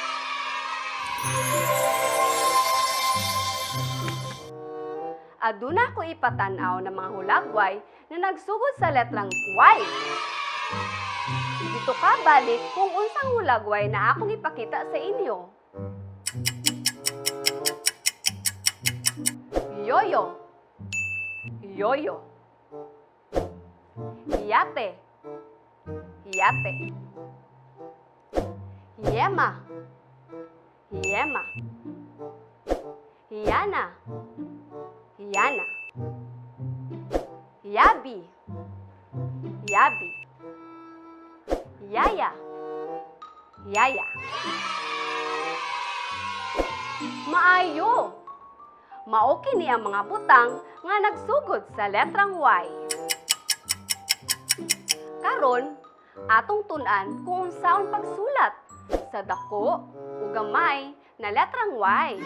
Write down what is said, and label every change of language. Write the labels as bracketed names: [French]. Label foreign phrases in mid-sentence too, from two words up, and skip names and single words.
[Cebuano] Aduna ko ipatanaw ng mga hulagway na nagsugod sa letrang Y. Dito ka balik kung unsang hulagway na akong ipakita sa inyo. Yoyo, yoyo. Yate, yate. Yema, yema. Yana, yana. Yabi, yabi. Yaya, yaya. Maayo. Mao kini ang mga butang nga nagsugod sa letrang Y. Karon, atong tun-an kung unsaon pagsulat sa dako o gamay na letrang Y.